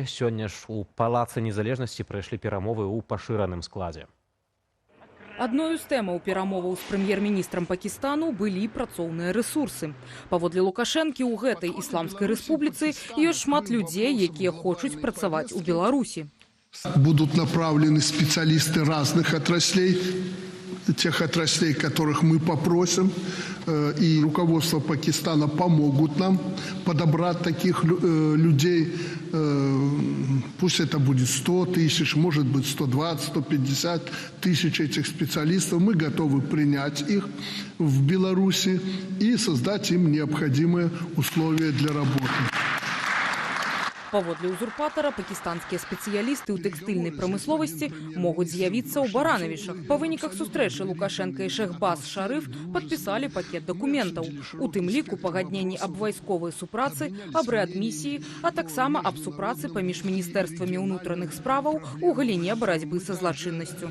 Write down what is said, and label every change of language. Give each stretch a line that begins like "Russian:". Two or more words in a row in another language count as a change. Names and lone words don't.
Belarusian: Сёння ж у Палацы Незалежнасці прайшлі перамовы ў пашыраным складзе. Адною з тэмаў перамоваў з прэм'ер-міністрам Пакістану былі працоўныя рэсурсы. Паводле Лукашэнкі, у гэтай ісламскай рэспубліцы ёсць шмат людзей, якія хочуць працаваць у Беларусі.
Russian: Будут направлены специалисты разных отраслей, тех отраслей, которых мы попросим, и руководство Пакистана помогут нам подобрать таких людей. Пусть это будет 100 тысяч, может быть 120, 150 тысяч этих специалистов. Мы готовы принять их в Беларуси и создать им необходимые условия для работы.
Belarusian: Паводле узурпатара, пакістанскія спецыялісты ў тэкстыльнай прамысловасці могуць з'явіцца ў Баранавішах. Па выніках сустрэчы Лукашенка і Шехбаз Шарыф падпісалі пакет дакументаў. У тым ліку пагадненні аб вайсковай супрацы, аб рэадмісіі, а таксама аб супрацы паміж міністэрствамі ўнутраных справаў у галіне барацьбы са злачыннасцю.